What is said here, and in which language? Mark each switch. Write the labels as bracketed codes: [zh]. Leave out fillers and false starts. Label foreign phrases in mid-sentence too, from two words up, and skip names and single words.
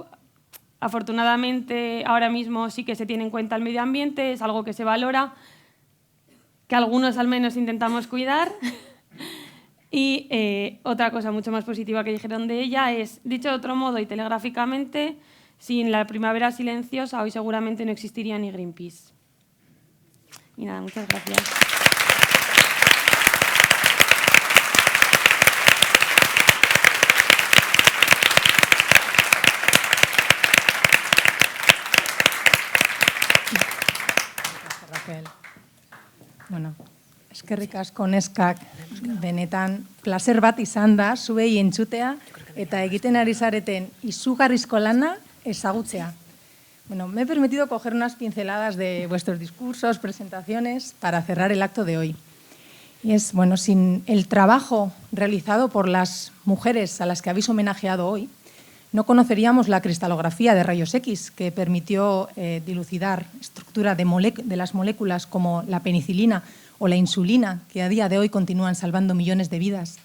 [es] Afortunadamente, ahora mismo sí que se tiene en cuenta el medio ambiente, es algo que se valora, que algunos al menos intentamos cuidar. Y otra cosa mucho más positiva que dijeron de ella es, dicho de otro modo y telegráficamente, sin la primavera silenciosa hoy seguramente no existiría ni Greenpeace. Y nada, muchas gracias. [eu] Bueno, eskerrik asko neskak, benetan placer bat izan da zuei entzutea eta egiten ari zareten izugarrizko lana ezagutzea. [es] Bueno, me he permitido coger unas pinceladas de vuestros discursos, presentaciones, para cerrar el acto de hoy. Y es, bueno, sin el trabajo realizado por las mujeres a las que habéis homenajeado hoy, no conoceríamos la cristalografía de rayos X, que permitió dilucidar estructura de las moléculas como la penicilina o la insulina, que a día de hoy continúan salvando millones de vidas.